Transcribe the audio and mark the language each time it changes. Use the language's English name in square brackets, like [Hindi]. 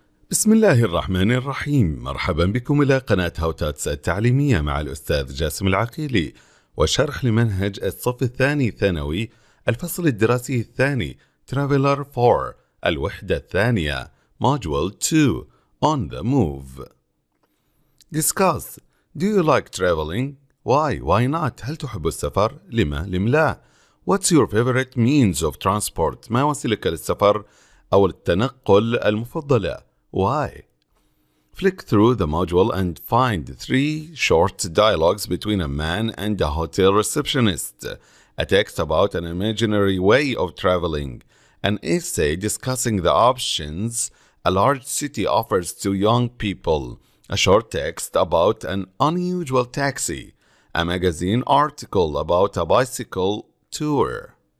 [Arabic] بسم الله الرحمن الرحيم. مرحبا بكم إلى قناة تاتس التعليمية مع الأستاذ جاسم العقيلي، وشرح لمنهج الصف الثاني ثانوي الفصل الدراسي الثاني Traveller4 الوحدة الثانية [English] Module 2 On the Move. Discuss. Do you like traveling? Why not? [Arabic] هل تحب السفر؟ لم لا؟ [English] What's your favorite means of transport? [Arabic] ما وسيلتك للسفر أو التنقل المفضلة؟ [English] Why? Flick through the module and find 3 short dialogues between a man and a hotel receptionist, a text about an imaginary way of traveling, an essay discussing the options a large city offers to young people, a short text about an unusual taxi, a magazine article about a bicycle tour.